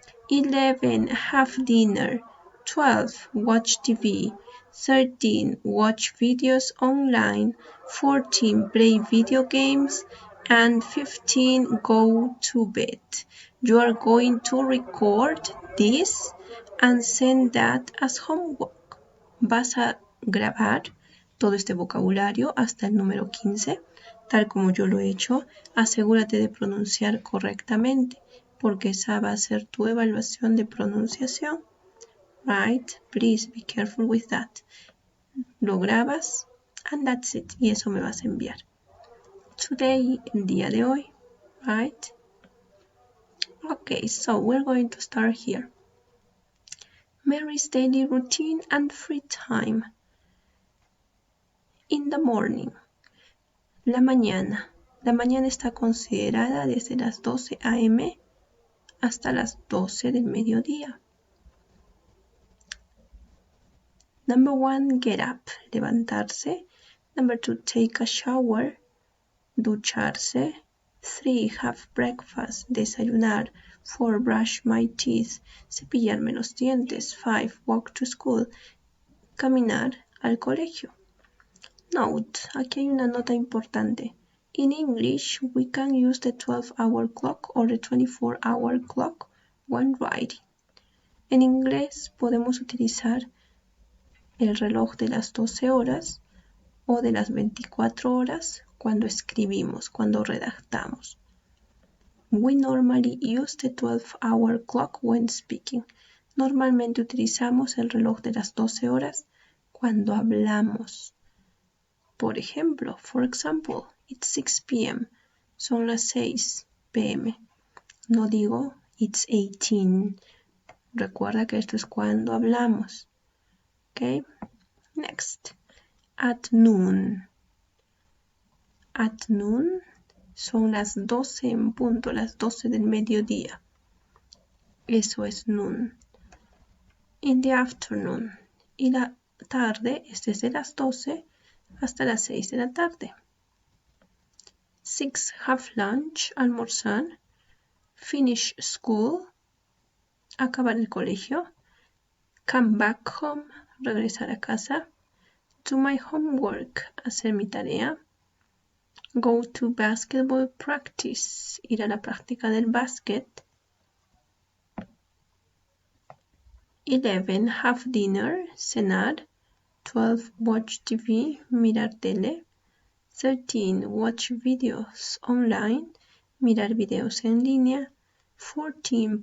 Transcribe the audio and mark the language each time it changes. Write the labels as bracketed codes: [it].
[en] 11. Have dinner. 12. Watch TV. 13. Watch videos online. 14. Play video games. And 15. Go to bed. You are going to record this and send that as homework. [es] Vas a grabar todo este vocabulario hasta el número 15, tal como yo lo he hecho. Asegúrate de pronunciar correctamente, porque esa va a ser tu evaluación de pronunciación. [en] Right? Please be careful with that. [es] Lo grabas [en] and that's it. [es] Y eso me vas a enviar. [en] Today, [es] el día de hoy. Right? [en] Okay, so we're going to start here. Mary's daily routine and free time. In the morning. [es] La mañana. La mañana está considerada desde las 12 a.m. hasta las 12 del mediodía. [en] Number 1, get up, levantarse. Number 2, take a shower, ducharse. 3, have breakfast, desayunar. 4, brush my teeth, [es] cepillarme los dientes. [en] 5, walk to school, [es] caminar al colegio. Note, aquí hay una nota importante. [en] In English, we can use the 12-hour clock or the 24-hour clock when writing. [es] En inglés podemos utilizar el reloj de las 12 horas o de las 24 horas cuando escribimos, cuando redactamos. [en] We normally use the 12-hour clock when speaking. [es] Normalmente utilizamos el reloj de las 12 horas cuando hablamos. Por ejemplo, [en] for example, it's 6 p.m. [es] Son las 6 p.m. No digo [en] it's 18. [es] Recuerda que esto es cuando hablamos. Okay? Next. [en] At noon. At noon [es] son las 12 en punto, las 12 del mediodía. Eso es [en] noon. In the afternoon. [es] Y la tarde es desde las 12 hasta las 6 de la tarde. [en] 6. Have lunch, almorzar. Finish school, [es] acabar el colegio. [en] Come back home, [es] regresar a casa. [en] Do my homework, [es] hacer mi tarea. [en] Go to basketball practice. [es] Ir a la práctica del básquet. [en] 11. Have dinner. Cenar. 12. Watch TV. [es] Mirar tele. [en] 13. Watch videos online. [es] Mirar videos en línea. [en] 14.